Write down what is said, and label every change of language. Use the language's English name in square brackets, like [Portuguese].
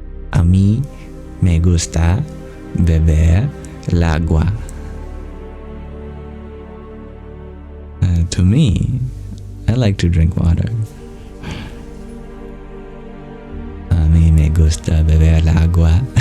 [Spanish] A mí me gusta beber el agua. [English] To me, I like to drink water. [Spanish] A mí me gusta beber el agua.